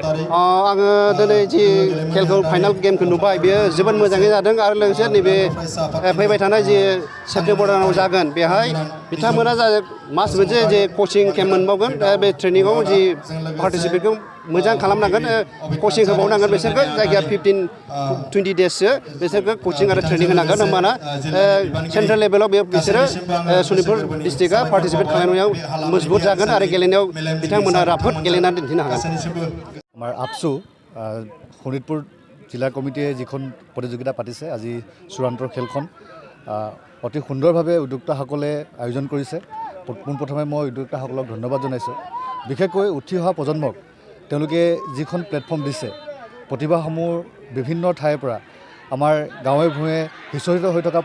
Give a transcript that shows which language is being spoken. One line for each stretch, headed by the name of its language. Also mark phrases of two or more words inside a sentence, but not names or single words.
Bodo: आङो दिनै जि खेलखौ फाइनाल गेमखौ नुबाय बेयो जोबोद मोजाङै जादों आरो लोगोसे नैबे फैबाय थानाय जि सेप्तेम्बर दानाव जागोन बेहाय बिथांमोना मास मोनसे जे कचिं केम्प मोनबावगोन बे ट्रेनिङाव जि पार्टिसिपेटखौ मोजां खालामनांगोन कचिं होबावनांगोन बिसोरखौ जायगाया 15-20 डेजसो बिसोरखौ कचिं आरो ट्रेनिं होनांगोन होमबाना सेन्ट्रेल लेभेलाव बिसोरो सनितपुर डिस्ट्रिक्टआ पार्टिसिपेट खालामनायाव मजबुत जागोन आरो गेलेनायाव बिथांमोना राफोद गेलेनानै दिन्थिनो हागोन
Assamese: আমাৰ আপচু শোণিতপুৰ জিলা কমিটিয়ে যিখন প্ৰতিযোগিতা পাতিছে আজি চূড়ান্তৰ খেলখন অতি সুন্দৰভাৱে উদ্যোক্তাসকলে আয়োজন কৰিছে পোনপ্ৰথমে মই উদ্যোক্তাসকলক ধন্যবাদ জনাইছোঁ বিশেষকৈ উঠি অহা প্ৰজন্মক তেওঁলোকে যিখন প্লেটফৰ্ম দিছে প্ৰতিভাসমূহ বিভিন্ন ঠাইৰ পৰা আমাৰ গাঁৱে ভূঞে সিঁচৰিত হৈ থকা